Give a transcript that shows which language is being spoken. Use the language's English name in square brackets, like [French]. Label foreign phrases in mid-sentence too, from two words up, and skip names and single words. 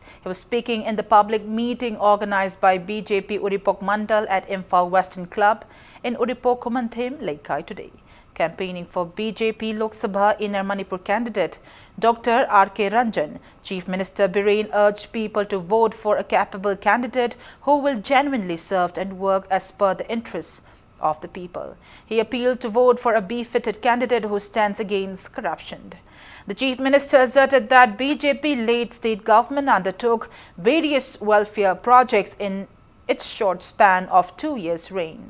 [English] He was speaking in the public meeting organized by BJP Uripok Mandal at Imphal Western Club in Uripok Kumanthem, Laikai today. Campaigning for BJP Lok Sabha Inner Manipur candidate Dr. R.K. Ranjan, Chief Minister Biren urged people to vote for a capable candidate who will genuinely serve and work as per the interests of the people. He appealed to vote for a befitted candidate who stands against corruption. The Chief Minister asserted that BJP-led state government undertook various welfare projects in its short span of 2 years' reign.